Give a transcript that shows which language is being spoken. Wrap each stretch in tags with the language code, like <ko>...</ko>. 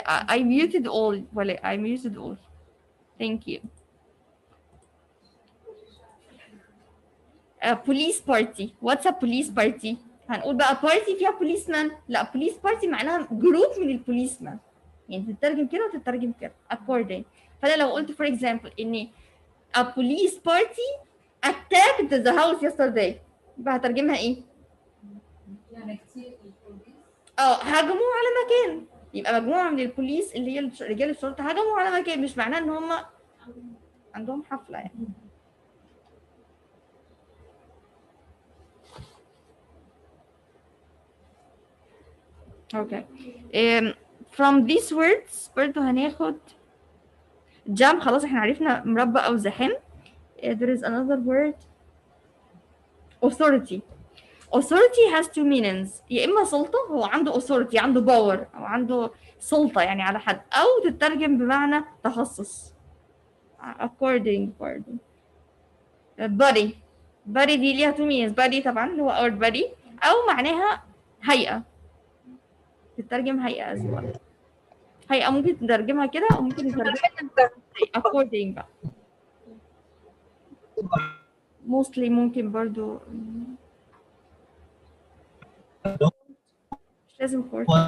<en>I muted all</en> <ar>ولا</ar> <en>I muted all. Thank you.</en> <ar>police party.</ar> <en>What's a police party؟</en> <ar>هنقول بقى party فيها policeman؟ لا police party معناها جروب من البوليسمان. يعني تترجم كده وتترجم كده according. فأنا لو قلت</ar> <en>for example إن a police party attacked the house yesterday</en> <ar>يبقى هترجمها إيه؟ يعني كتير البوليس. هجموا على مكان. يبقى مجموعة من البوليس اللي هي رجال الشرطة هجموا على مكان، مش معناه إن هم عندهم حفلة يعني.</ar> <en>okay from these words</en> <ar>برضو هناخد</ar> <en>jam.</en> <ar>خلاص احنا عرفنا مربع او زحام.</ar> <en>there is another word authority. authority has two meanings.</en> <ar>يا اما سلطة، هو عنده authority عنده power او عنده سلطة يعني على حد، او تترجم بمعنى تخصص according برضو.</ar> <en>body دي ليها two meanings.</en> <ar>body طبعا اللي هو</ar> <en>our body،</en> <ar>او معناها هيئة، تترجم هيئة</ar> <en>as well.</en> <ar>هيئة ممكن تترجمها كده أو ممكن تترجمها according بقى. mostly ممكن برضو مش لازم court.</ar>